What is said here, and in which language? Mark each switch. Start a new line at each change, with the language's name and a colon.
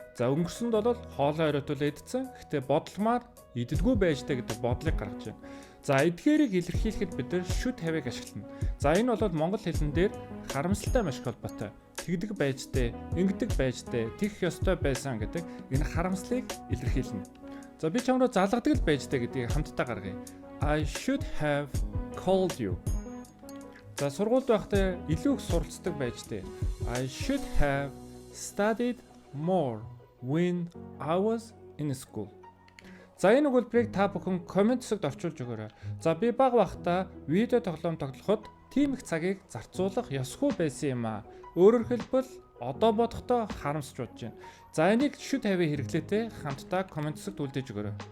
Mongolian: За өнгөрсөнд бол хоолоо оройтуул идсэн. Гэхдээ бодломаар иддэггүй байж дээ гэдэг бодлыг гаргаж байна. За эдгээрийг илэрхийлэхэд бид нар should have-ыг ашиглана. За энэ бол монгол хэлэн дээр харамсалтай маш их холбоотой. Тэгдэг байж дээ, ингэдэг байж дээ, тэгэх ёстой байсан гэдэг энэ харамслыг илэрхийлнэ. За би чамруу залгадаг л байж дээ гэдгийг хамтдаа гаргая.
English: I should have called you.
Mongolian: За сургуульд байхдаа илүү их суралцдаг байж дээ.
English: I should have studied more when I was in school.
Mongolian: За энэ өгүүлбэрийг та бүхэн комент хэсэгт орчуулж өгөөрэй. За би бага байхдаа видео тоглоом тоглоход тийм их цагийг зарцуулах ёсгүй байсан юм аа. Өөрөөр хэлбэл одоо бодохдоо харамсч бодож байна. За энийг should have-ийн хэрэглээтэй хамтдаа комент хэсэгт үлдээж өгөөрэй.